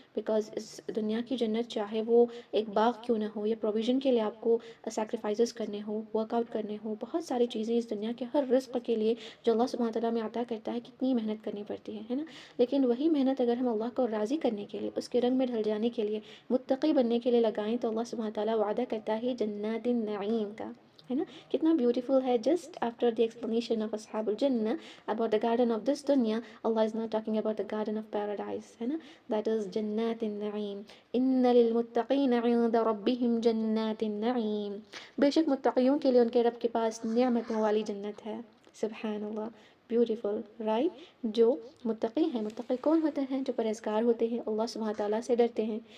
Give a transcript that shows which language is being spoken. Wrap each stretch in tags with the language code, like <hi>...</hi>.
<ur>Because اس دنیا کی جنت چاہے وہ ایک باغ کیوں نہ ہو، یا پروویژن کے لیے آپ کو سیکریفائسز کرنے ہو، ورک آؤٹ کرنے ہو، بہت ساری چیزیں اس دنیا کے ہر رزق کے لیے جو اللہ سبحانہ تعالیٰ میں عطا کرتا ہے کتنی محنت کرنی پڑتی ہے نا. لیکن وہی محنت اگر ہم اللہ کو راضی کرنے کے لیے، اس کے رنگ میں ڈھل جانے کے لیے، متقی بننے کے لیے لگائیں تو اللہ سبحانہ تعالیٰ وعدہ کرتا ہے جنات النعیم کا، ہے نا. کتنا بیوٹیفل ہے.</ur> <en>just after the explanation of اصحاب الجنہ about the garden of this dunya, Allah is now talking about the garden of paradise,</en> <ur>ہے نا.</ur> <en>that is</en> <ar>جنات النعیم. ان للمتقین عند ربهم جنات النعیم.</ar> <ur>بے شک متقیوں کے لیے ان کے رب کے پاس نعمتوں والی جنت ہے. سبحان اللہ، بیوٹیفل، رائٹ. جو متقی ہیں، متقی کون ہوتے ہیں؟ جو پرہیزگار ہوتے ہیں، اللہ سبحانہ تعالیٰ سے ڈرتے ہیں.</ur>